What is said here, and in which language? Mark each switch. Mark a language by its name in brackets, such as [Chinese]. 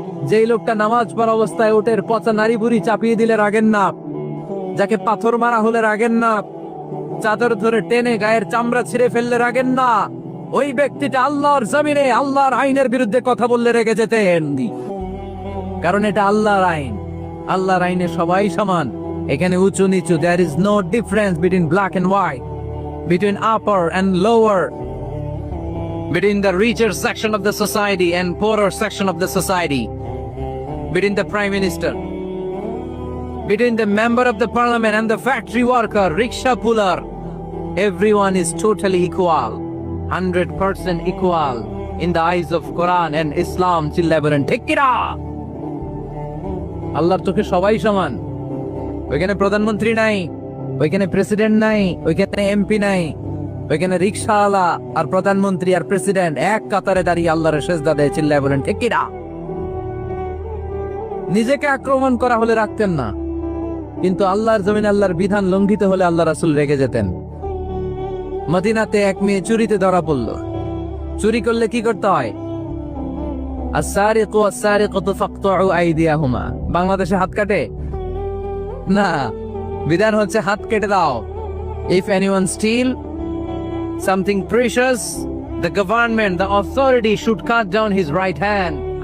[Bangla] যেই লোকটা নামাজ পড়া অবস্থায় ওটের পচা নারী বুড়ি চাপিয়ে দিলে রাগেন না, যাকে পাথর মারা হলে রাগেন না, চাদর ধরে টেনে গায়ের চামড়া ছিঁড়ে ফেললে রাগেন না, ওই ব্যক্তিটা আল্লাহর জমিনে আল্লাহর আইনের বিরুদ্ধে কথা বললে রেগে যেতেন। কারণ এটা আল্লাহর আইন। আল্লাহর আইনে সবাই সমান, এখানে উঁচু নিচু, [English] there is no difference between black and white, between upper and lower, between the richer section of the society and poorer section of the society, between the prime minister, between the member of the parliament and the factory worker, rickshaw puller. Everyone is totally equal, 100% equal in the eyes of Quran and Islam. [Bangla] চিল্লায় বলেন ঠিক কিনা? আল্লাহর চোখে সবাই সমান। ওইখানে প্রধানমন্ত্রী নাই, ওইখানে প্রেসিডেন্ট নাই, ওইখানে এমপি নাই, ওইখানে রিকশাওয়ালা আর প্রধানমন্ত্রী আর প্রেসিডেন্ট এক কাতারে দাঁড়িয়ে আল্লাহর সেজদা দেয়। চিল্লায় বলেন ঠিক কিনা? নিজেকে আক্রমণ করা হলে রাখতেন না, কিন্তু আল্লাহর জমিনে আল্লাহর বিধান লঙ্ঘিত হলে আল্লাহ রাসূল রেগে যেতেন। মদিনাতে এক মেয়ে চুরিতে ধরা পড়ল। চুরি করলে কি করতে হয়? [Arabic] আস-সারিকু ওয়াস-সারিকাতু ফাকতুউ আইদিয়াহুমা। [Bangla] বাংলাদেশে হাত কাটে না, বিধান হচ্ছে হাত কেটে দাও। [English] If anyone steal something precious, the government, the authority should cut down his right hand.